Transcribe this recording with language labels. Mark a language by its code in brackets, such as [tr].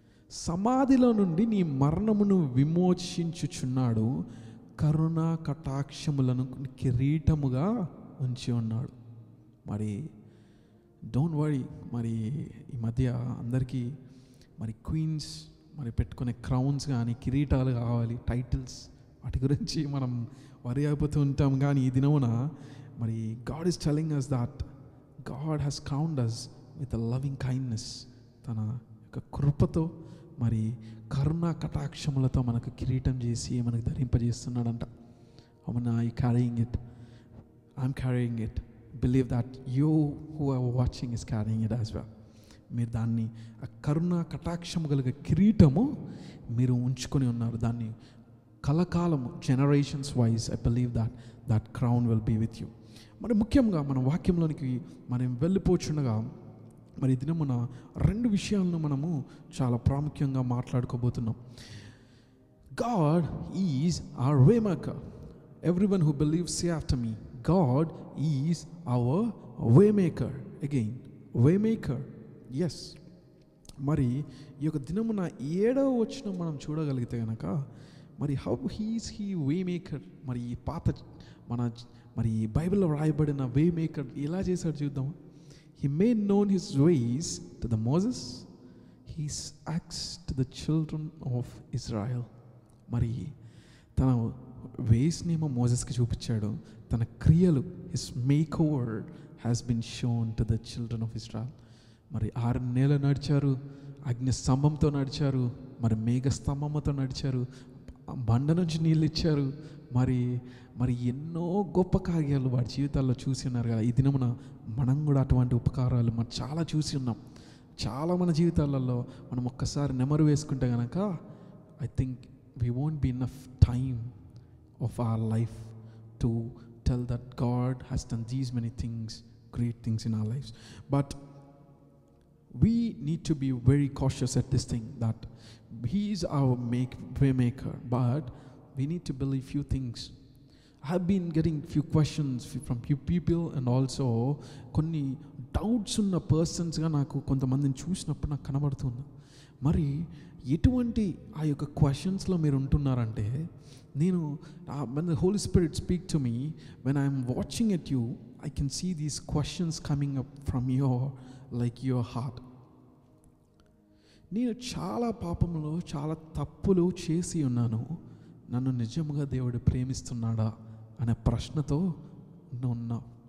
[te] సమాధిలో నుండి నీ మరణమును విమోచించుచున్నాడు, కరుణా కటాక్షములను కిరీటముగా ఉంచి ఉన్నాడు. మరి [en] Don't worry. [te] మరి ఈ మధ్య అందరికీ మరి క్వీన్స్ మరి పెట్టుకునే క్రౌన్స్ కానీ కిరీటాలు కావాలి, టైటిల్స్, వాటి గురించి మనం వరి అయిపోతూ ఉంటాం. కానీ ఈ దినమున మరి [en] God is telling us that God has crowned us with a loving kindness. [te] తన యొక్క కృపతో మరి కరుణా కటాక్షములతో మనకు కిరీటం చేసి మనకు ధరింపజేస్తున్నాడంట. అవునా? [en] I carrying it, I'm carrying it. Believe that you who are watching is carrying it as well. [te] మీరు దాన్ని ఆ కరుణ కటాక్షము కలిగే కిరీటము మీరు ఉంచుకొని ఉన్నారు. దాన్ని కలకాలము [en] Generations wise I believe that crown will be with you. [te] మరి ముఖ్యంగా మన వాక్యంలోనికి మనం వెళ్ళిపోచుండగా మరి దినమున 2 విషయాలను మనము చాలా ప్రాముఖ్యంగా మాట్లాడుకోబోతున్నాం. [en] God is our waymaker. Everyone who believes, say after me, God is our waymaker. Again, waymaker. Yes. [te] మరి ఈ యొక్క దినమున 7వ వచనం మనం చూడగలిగితే కనుక మరి [en] How he waymaker. [te] మరి ఈ పాత మరి ఈ బైబిల్లో రాయబడిన వేమేకర్ ఎలా చేశాడు చూద్దాం. [en] He made known his ways to the Moses, his acts to the children of Israel. [te] మరి తన వేస్నేమో మోజెస్కి చూపించాడు, తన క్రియలు [en] His make over has been shown to the children of Israel. [te] మరి 6 నెలలు నడిచారు, అగ్ని స్తంభంతో నడిచారు, మరి మేఘ స్తంభంతో నడిచారు, బండ నుంచి నీళ్ళు ఇచ్చారు. మరి ఎన్నో గొప్ప కార్యాలు వాడి జీవితాల్లో చూసి ఉన్నారు కదా. ఈ దినమున మనం కూడా అటువంటి ఉపకారాలు మనం చాలా చూసి ఉన్నాం. చాలా మన జీవితాలలో మనం ఒక్కసారి నెమరు వేసుకుంటే కనుక [en] I think we won't be enough time of our life to tell that God has done these many things, great things in our lives. But we need to be very cautious at this thing, that He is our waymaker, but we need to believe few things. I have been getting few questions from few people, and also [te] కొన్ని doubts ఉన్న పర్సన్స్గా నాకు కొంతమందిని చూసినప్పుడు నాకు కనబడుతుంది. మరి ఎటువంటి ఆ యొక్క క్వశ్చన్స్లో మీరు ఉంటున్నారంటే, నేను [en] when the Holy Spirit speak to me, when I am watching at you, I can see these questions coming up from your heart. [te] నేను చాలా పాపములు, చాలా తప్పులు చేసి ఉన్నాను, నన్ను నిజముగా దేవుడు ప్రేమిస్తున్నాడా అనే ప్రశ్నతో ఉన్నా.